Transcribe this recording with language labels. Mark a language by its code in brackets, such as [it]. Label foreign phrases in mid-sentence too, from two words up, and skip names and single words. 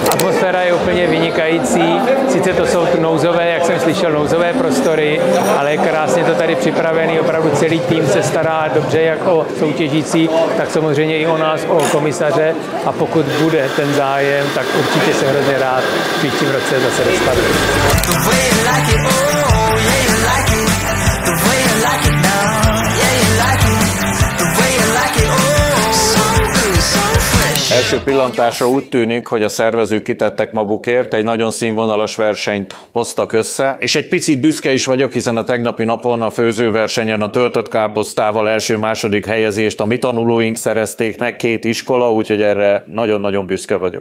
[cs] Atmosféra je úplně vynikající, sice to jsou nouzové, jak jsem slyšel, nouzové prostory, ale je krásně to tady připravený, opravdu celý tým se stará dobře jak o soutěžící, tak samozřejmě i o nás, o komisaře, a pokud bude ten zájem, tak určitě se hrozně rád v příštím roce zase dostavím. [hu] Első pillantásra úgy tűnik, hogy a szervezők kitettek magukért, egy nagyon színvonalas versenyt hoztak össze, és egy picit büszke is vagyok, hiszen a tegnapi napon a főzőversenyen a töltött káposztával első-második helyezést a mi tanulóink szerezték meg, 2 iskola, úgyhogy erre nagyon-nagyon büszke vagyok.